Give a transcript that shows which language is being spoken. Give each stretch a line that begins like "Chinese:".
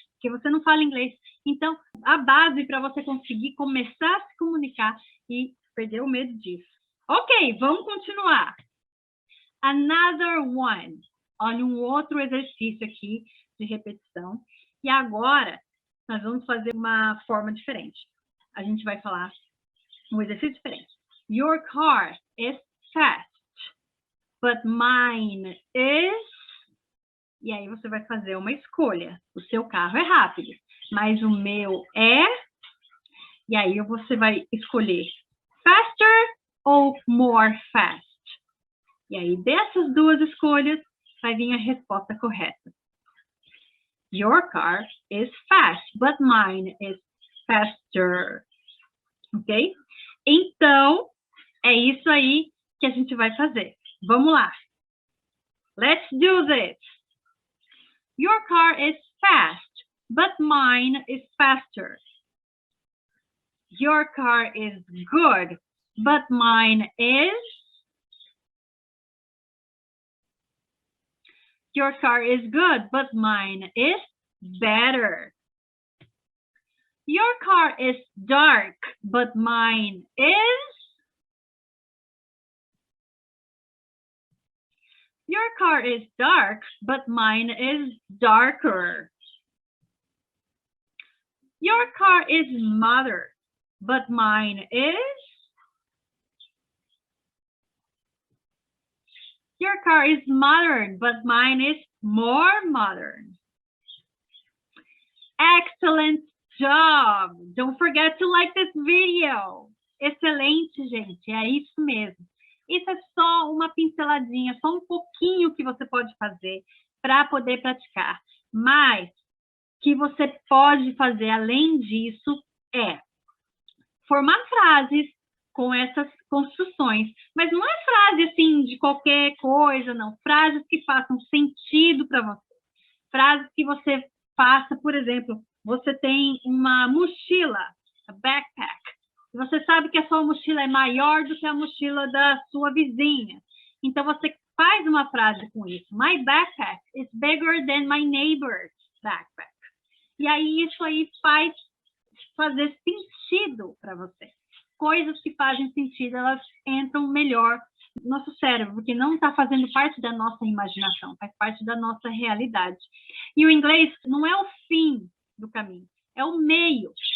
Portuguese: Porque você não fala inglês. Então, a base para você conseguir começar a se comunicar e perder o medo disso.
English: Ok,
Portuguese: vamos continuar.
English: Another one.
Portuguese: Olha, um outro exercício aqui de repetição. E agora, nós vamos fazer uma forma diferente. A gente vai falar um exercício diferente.
English: Your car is fast, but mine is...
Portuguese: E aí você vai fazer uma escolha. O seu carro é rápido, mas o meu é... E aí você vai escolher faster ou more fast. E aí dessas duas escolhas vai vir a resposta correta.
English: Your car is fast, but mine is faster. Ok?
Portuguese: Então, É isso aí que a gente vai fazer. Vamos lá.
English: Let's do this. Your car is fast, but mine is faster. Your car is good, but mine is... Your car is good, but mine is better. Your car is dark, but mine is... Your car is dark, but mine is darker. Your car is modern, but mine is... Your car is modern, but mine is more modern. Excellent job! Don't forget to like this video.
Portuguese: Excelente, gente, é isso mesmo. Isso é só uma pinceladinha, só um pouquinho que você pode fazer para poder praticar. Mas que você pode fazer além disso é formar frases com essas construções. Mas não é frase assim de qualquer coisa, não. Frases que façam sentido para você. Frases que você faça, por exemplo, você tem uma mochila, a backpack. Você sabe que a sua mochila é maior do que a mochila da sua vizinha. Então, você faz uma frase com isso.
English: My backpack is bigger than my neighbor's backpack.
Portuguese: E aí, isso aí faz fazer sentido para você. Coisas que fazem sentido, elas entram melhor no nosso cérebro, porque não está fazendo parte da nossa imaginação, faz parte da nossa realidade. E o inglês não é o fim do caminho, é o meio.